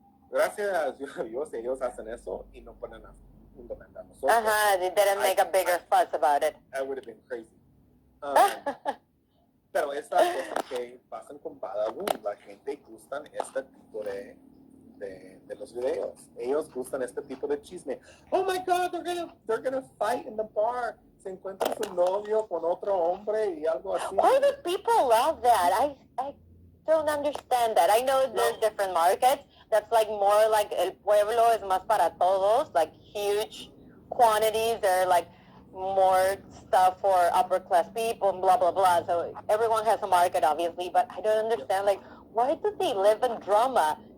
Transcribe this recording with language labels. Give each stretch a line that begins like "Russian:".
Spanish: Gracias a Dios, ellos hacen eso y no ponen un demanda a nosotros.
English: They didn't make a bigger fuss about it. I would have been crazy.
Spanish: Pero estas cosas que pasan con Badaboom, la gente gustan este tipo de los videos. Ellos gustan este tipo de chisme.
English: Oh my God, they're gonna fight in the bar.
Spanish: Se encuentra su novio con otro hombre y algo así.
English: Why do people love that? I don't understand that. I know there's different markets. That's like more like
Spanish: el pueblo es más para todos,
English: like huge quantities. They're like more stuff for upper class people and blah blah blah. So everyone has a market obviously, but I don't understand like why do they live in drama?